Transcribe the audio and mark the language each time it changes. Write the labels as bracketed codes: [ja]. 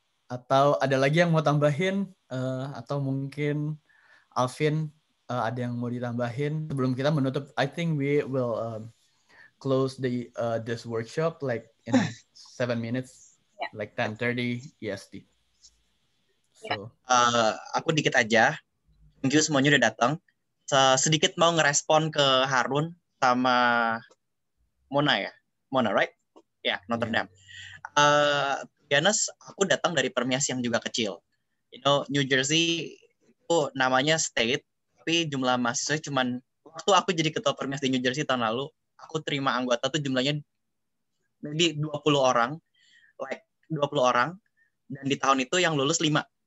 [id] Atau ada lagi yang mau tambahin? Atau mungkin Alvin ada yang mau ditambahin sebelum kita menutup? [en] I think we will close this workshop like in 7 minutes, like 10:30 EST. So, [id] aku dikit aja. [en] Thank you [id] semuanya udah datang. Sedikit mau ngerespon ke Harun sama Mona ya. Mona, right? Ya, Notre Dame. [en] To be honest, [id] aku datang dari Permias yang juga kecil. [en] You know, [id] New Jersey itu namanya state, tapi jumlah mahasiswa cuman waktu aku jadi ketua Permias di New Jersey tahun lalu, aku terima anggota tuh jumlahnya maybe 20 orang, like 20 orang, dan di tahun itu yang lulus 5.